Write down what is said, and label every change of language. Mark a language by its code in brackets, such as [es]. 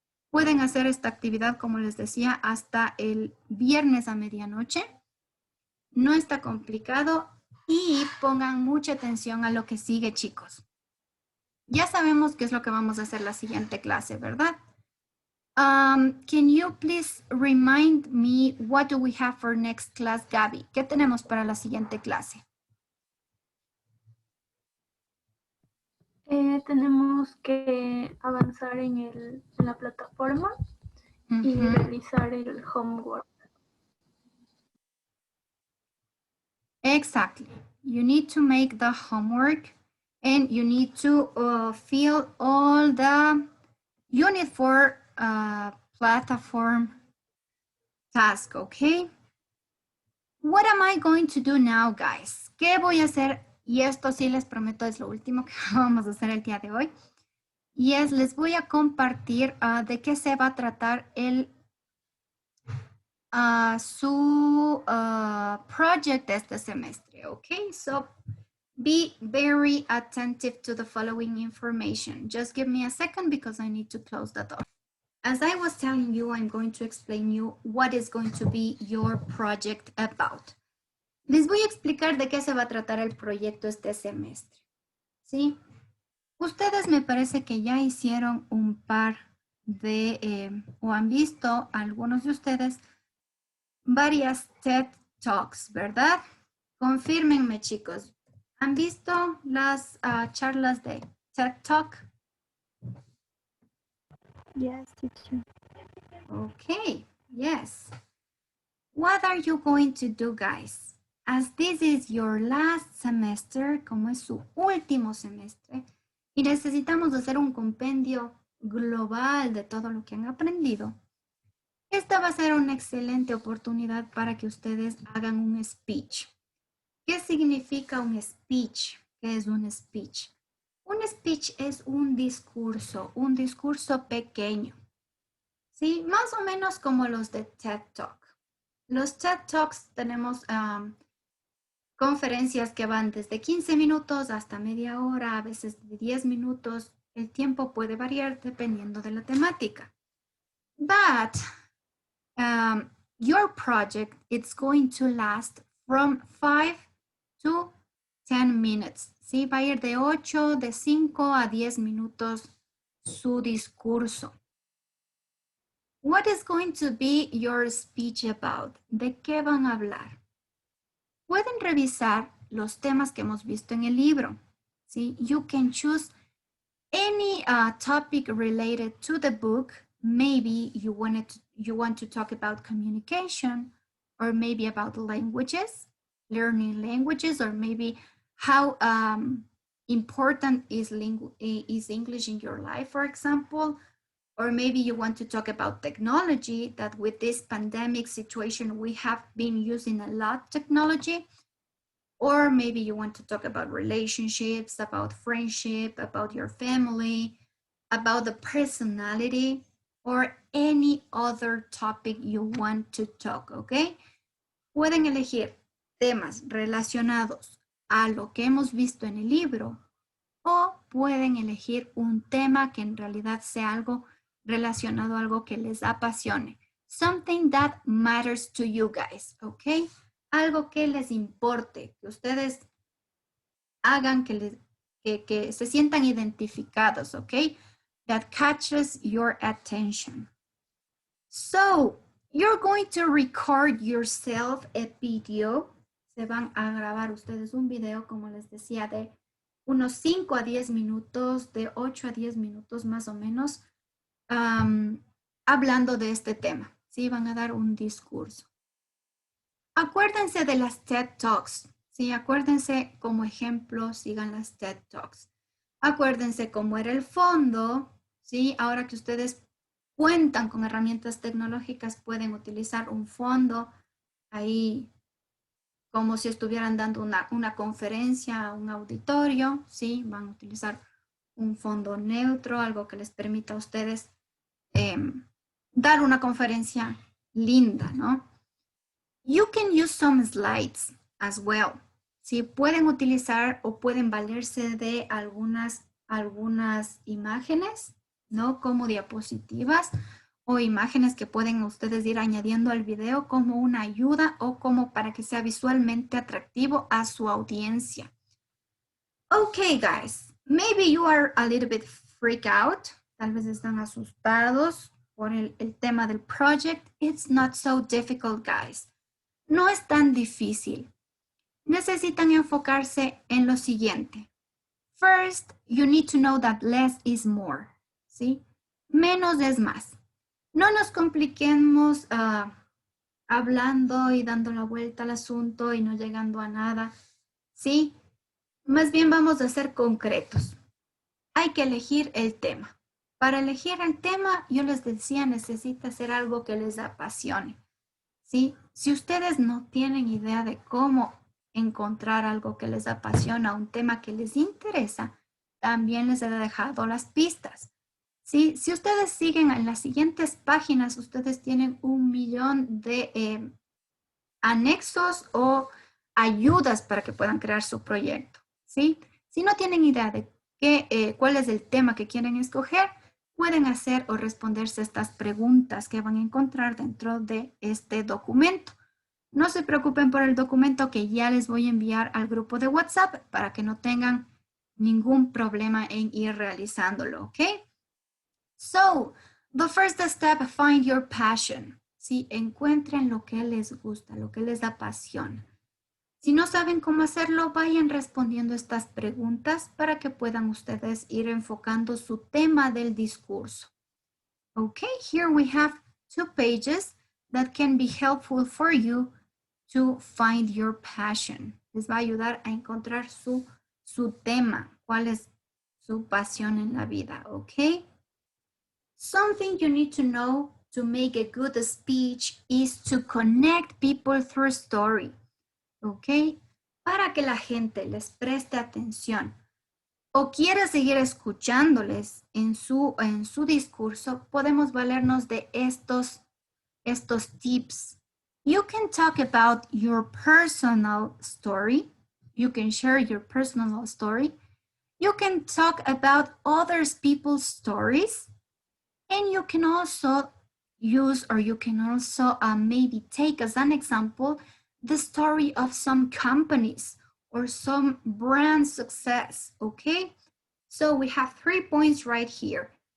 [es] Pueden hacer esta actividad, como les decía, hasta el viernes a medianoche. No está complicado y pongan mucha atención a lo que sigue, chicos. Ya sabemos qué es lo que vamos a hacer la siguiente clase, ¿verdad? [en] Can you please remind me what do we have for next class, Gaby? [es] ¿Qué tenemos para la siguiente clase? Tenemos que avanzar en la plataforma y realizar el homework. [en] Exactly. You need to make the homework and you need to fill all the unit for platform task, okay? What am I going to do now, guys? [es] ¿Qué voy a hacer? Y esto sí les prometo es lo último que vamos a hacer el día de hoy. Y es, les voy a compartir de qué se va a tratar su project este semestre, okay? [en] So be very attentive to the following information. Just give me a second because I need to close the door. As I was telling you, I'm going to explain you what is going to be your project about. [es] Les voy a explicar de qué se va a tratar el proyecto este semestre, ¿sí? Ustedes me parece que ya hicieron un par de, o han visto algunos de ustedes, varias TED Talks, ¿verdad? Confírmenme, chicos. ¿Han visto las charlas de TED Talk? [en] Yes, teacher. Okay, yes. What are you going to do, guys? As this is your last semester, [es] como es su último semestre, y necesitamos hacer un compendio global de todo lo que han aprendido, esta va a ser una excelente oportunidad para que ustedes hagan un speech. ¿Qué significa un speech? ¿Qué es un speech? Un speech es un discurso pequeño, ¿sí? Más o menos como los de TED Talk. Los TED Talks tenemos conferencias que van desde 15 minutos hasta media hora, a veces de 10 minutos. El tiempo puede variar dependiendo de la temática. [en] But your project, it's going to last from 5 to 10 minutes. ¿Sí? [es] Va a ir de 8, de 5 a 10 minutos su discurso. [en] What is going to be your speech about? [es] ¿De qué van a hablar? Pueden revisar los temas que hemos visto en el libro. ¿Sí? [en] You can choose any topic related to the book. Maybe you want to talk about communication, or maybe about languages, learning languages, or maybe how important is English in your life, for example. Or maybe you want to talk about technology, that with this pandemic situation, we have been using a lot technology. Or maybe you want to talk about relationships, about friendship, about your family, about the personality, or any other topic you want to talk, ¿ok? [es] Pueden elegir temas relacionados a lo que hemos visto en el libro, o pueden elegir un tema que en realidad sea algo relacionado a algo que les apasione. [en] Something that matters to you guys, ¿ok? [es] Algo que les importe, que ustedes hagan, que se sientan identificados, ¿ok? [en] That catches your attention. So, you're going to record yourself a video. [es] Se van a grabar ustedes un video, como les decía, de unos 5 a 10 minutos, de 8 a 10 minutos más o menos, hablando de este tema. ¿Sí? Van a dar un discurso. Acuérdense de las TED Talks. ¿Sí? Acuérdense como ejemplo, sigan las TED Talks. Acuérdense cómo era el fondo. ¿Sí? Ahora que ustedes cuentan con herramientas tecnológicas, pueden utilizar un fondo ahí como si estuvieran dando una conferencia, un auditorio. ¿Sí? Van a utilizar un fondo neutro, algo que les permita a ustedes dar una conferencia linda, ¿no? [en] You can use some slides as well. [es] ¿Sí? Pueden utilizar o pueden valerse de algunas imágenes, ¿no? Como diapositivas o imágenes que pueden ustedes ir añadiendo al video como una ayuda o como para que sea visualmente atractivo a su audiencia. [en] Okay, guys. Maybe you are a little bit freaked out. [es] Tal vez están asustados por el tema del project. [en] It's not so difficult, guys. [es] No es tan difícil. Necesitan enfocarse en lo siguiente. [en] First, you need to know that less is more. [es] ¿Sí? Menos es más. No nos compliquemos hablando y dando la vuelta al asunto y no llegando a nada. ¿Sí? Más bien vamos a ser concretos. Hay que elegir el tema. Para elegir el tema, yo les decía, necesita ser algo que les apasione. ¿Sí? Si ustedes no tienen idea de cómo encontrar algo que les apasiona, un tema que les interesa, también les he dejado las pistas. ¿Sí? Si ustedes siguen en las siguientes páginas, ustedes tienen 1.000.000 de anexos o ayudas para que puedan crear su proyecto. ¿Sí? Si no tienen idea de cuál es el tema que quieren escoger, pueden hacer o responderse estas preguntas que van a encontrar dentro de este documento. No se preocupen por el documento que ya les voy a enviar al grupo de WhatsApp para que no tengan ningún problema en ir realizándolo, ¿ok? [en] So, the first step, find your passion. [es] ¿Sí? Encuentren lo que les gusta, lo que les apasiona. Si no saben cómo hacerlo, vayan respondiendo estas preguntas para que puedan ustedes ir enfocando su tema del discurso. [en] Okay, here we have 2 pages that can be helpful for you to find your passion. [es] Les va a ayudar a encontrar su tema, cuál es su pasión en la vida, okay? [en] Something you need to know to make a good speech is to connect people through story. [es] ¿Ok? Para que la gente les preste atención o quiera seguir escuchándoles en su discurso, podemos valernos de estos tips. [en] You can talk about your personal story. You can share your personal story. You can talk about other people's stories. And you can also use, or you can also maybe take as an example the story of some companies or some brand success, okay? So we have 3 points right here.